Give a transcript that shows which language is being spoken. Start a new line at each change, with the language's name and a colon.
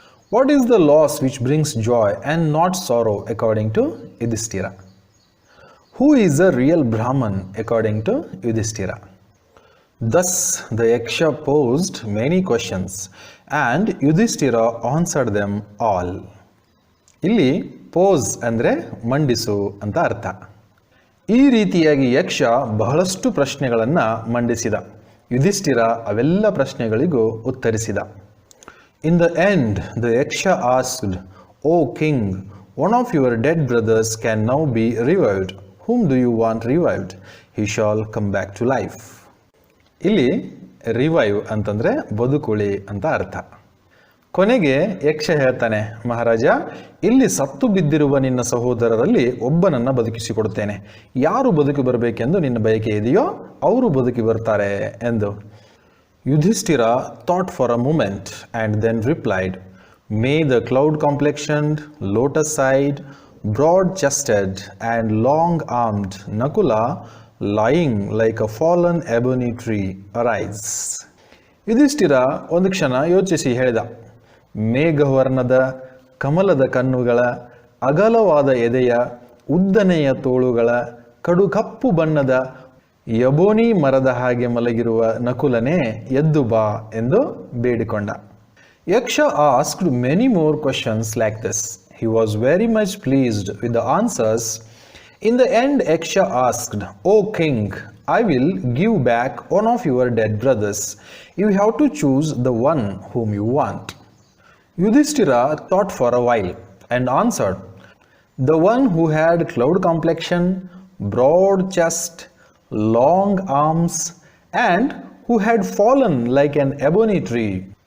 English: What is the loss which brings joy and not sorrow according to Yudhishthira? Who is a real Brahman according to Yudhishthira? Thus the Yaksha posed many questions and Yudhishthira answered them all.
Kannada: ಇಲ್ಲಿ pose ಅಂದರೆ ಮಂಡಿಸು ಅಂತ ಅರ್ಥ. ಈ ರೀತಿಯಾಗಿ ಯಕ್ಷ ಬಹಳಷ್ಟು ಪ್ರಶ್ನೆಗಳನ್ನು ಮಂಡಿಸಿದ. ಯುಧಿಷ್ಠಿರ ಅವೆಲ್ಲ ಪ್ರಶ್ನೆಗಳಿಗೂ ಉತ್ತರಿಸಿದ.
English: In the end, the Yaksha asked, O king, one of your dead brothers can now be revived. Whom do you want revived? He shall come back to life.
Kannada: ಇಲ್ಲಿ ರಿವೈವ್ ಅಂತಂದ್ರೆ ಬದುಕುಳಿ ಅಂತ ಅರ್ಥ. ಕೊನೆಗೆ ಯಕ್ಷ ಹೇಳ್ತಾನೆ, ಮಹಾರಾಜ, ಇಲ್ಲಿ ಸತ್ತು ಬಿದ್ದಿರುವ ನಿನ್ನ ಸಹೋದರರಲ್ಲಿ ಒಬ್ಬನನ್ನ ಬದುಕಿಸಿಕೊಡುತ್ತೇನೆ. ಯಾರು ಬದುಕಿ ಬರಬೇಕೆಂದು ನಿನ್ನ ಬಯಕೆ ಇದೆಯೋ ಅವರು ಬದುಕಿ ಬರ್ತಾರೆ ಎಂದು.
English: Yudhishthira thought for a moment and then replied, May the cloud complexioned, lotus eyed, broad chested and long armed Nakula lying like a fallen ebony tree arise.
Kannada: Yudhishthira ಒಂದು ಕ್ಷಣ ಯೋಚಿಸಿ ಹೇಳಿದ, ಮೇಘವರ್ಣದ ಕಮಲದ ಕಣ್ಣುಗಳ, ಅಗಲವಾದ ಎದೆಯ, ಉದ್ದನೆಯ ತೋಳುಗಳ, ಕಡು ಕಪ್ಪು ಬಣ್ಣದ ಯಬೋನಿ ಮರದ ಹಾಗೆ ಮಲಗಿರುವ ನಕುಲನೇ ಎದ್ದು ಬಾ ಎಂದು ಬೇಡಿಕೊಂಡ.
English: Yaksha asked many more questions like this. He was very much pleased with the answers. In the end, Yaksha asked, O king, I will give back one of your dead brothers. You have to choose the one whom you want. Yudhishthira thought for a while and answered, the one who had cloud complexion, broad chest, long arms, and who had fallen like an ebony tree.